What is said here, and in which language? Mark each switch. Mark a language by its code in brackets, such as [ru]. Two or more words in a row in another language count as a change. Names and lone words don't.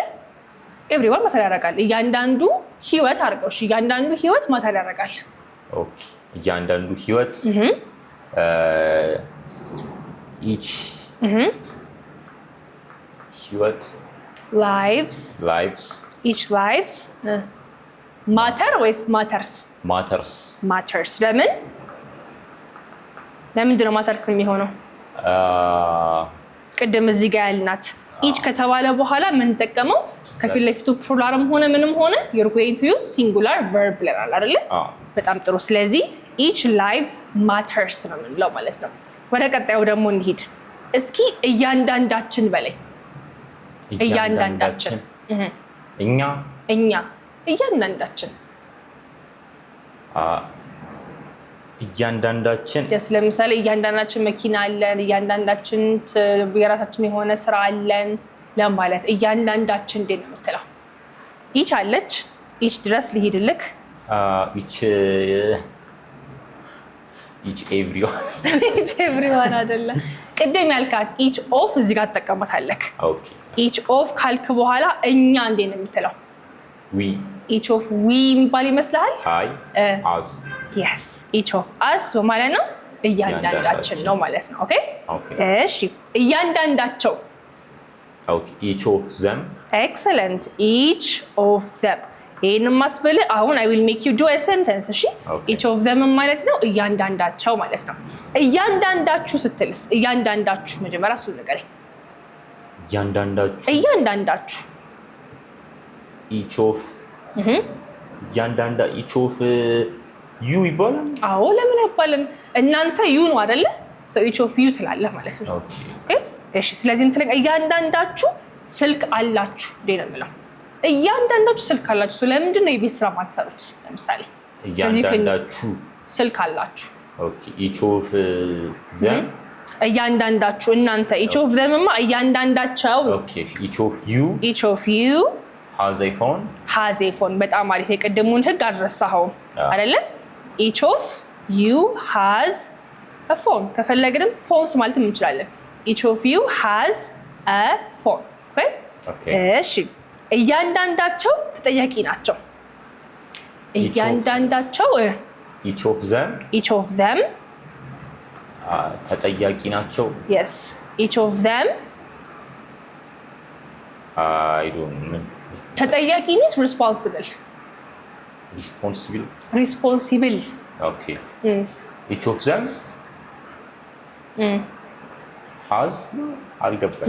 [en] everyone matter [am] ያደርጋል። እያንዳንዱ ህይወት አድርገው እሺ እያንዳንዱ ህይወት ማተር ያደርጋል። ኦኬ እያንዳንዱ ህይወት each ህይወት [en] lives each lives matter ወይስ matters [am] ለምንድን ነው [en] matters የሚሆነው? [am] ቅድም እዚህ ጋር ያልናት each ከተባለ በኋላ ምን ተጠቀመው? ከፊት ለፊቱ ፕሉራልም ሆነ ምንም ሆነ [en] you're going to use singular verb [am] ብለናል አይደለ? በጣም ጥሩ። ስለዚህ [en] each lives matters [am] ነው የምንለው ማለት ነው። ወደ ቀጣዩ ደግሞ እንሂድ እስኪ። እያንዳንዳችን በላይ እያንዳንዳችን እኛ እያንዳንዳችን ለምሳሌ እያንዳንዳችን መኪና አለን፣ እያንዳንዳችን የራሳችን የሆነ ስራ አለን ለማለት እያንዳንዳችን እንዴት ነው የምትለው? each አለች each ድረስ ልሂድልክ [en] each everyone [am] አይደለ? ቅድም ያልካት [en] each of [am] እዚህ ጋር ተጠቀማታለህ። [en] each of [am] ካልክ በኋላ እኛ እንዴት ነው የምትለው? [en] each of we [am] የሚባል ይመስልሃል? [en] us yes each of us [am] በማለት ነው እያንዳንዳችን ነው ማለት ነው። ኦኬ እሺ እያንዳንዳቸው [en] Okay, each of them. Excellent. Each of them. [am] ይሄንን ማስበል አሁን [en] I will make you do a sentence [am] እሺ [en] each of them [am] ማለት ነው እያንዳንዳቸው ማለት ነው እያንዳንዳችሁ ስትልስ እያንዳንዳችሁ መጀመሪያ እሱ ነገር እያንዳንዳችሁ [en] each of each of you ይባላል [am] አዎ ለምን አይባልም እናንተ you ነው አይደለ [en] so each of you [am] ትላለህ ማለት ነው ኦኬ እሺ ስለዚህ እንትለቅ እያንዳንዳችሁ ስልክ አላችሁ ደነምለው እያንዳንዳችሁ ስልክ አላችሁ ስለምንድን ነው የቤት ስራ ማትሰሩት ለምሳሌ እያንዳንዳችሁ ስልክ አላችሁ [en] ኦኬ each of them [am] እያንዳንዳችሁ እናንተ [en] each of them [am] ማ እያንዳንዳቸው [en] ኦኬ each of you has a phone [am] በጣም አሪፍ የቀደሙን ህግ አድረሳው አይደለ [en] each of you has a phone ከፈለግንም phones [am] ማለት እንችላለን [en] each of you has a phone okay [am] እሺ እያንዳንዳቸው ተጠያቂ ናቸው እያንዳንዳቸው [en] each of them [am] ተጠያቂ ናቸው [en] yes each of them I don't know ተጠያቂ means responsible okay each of them has algebra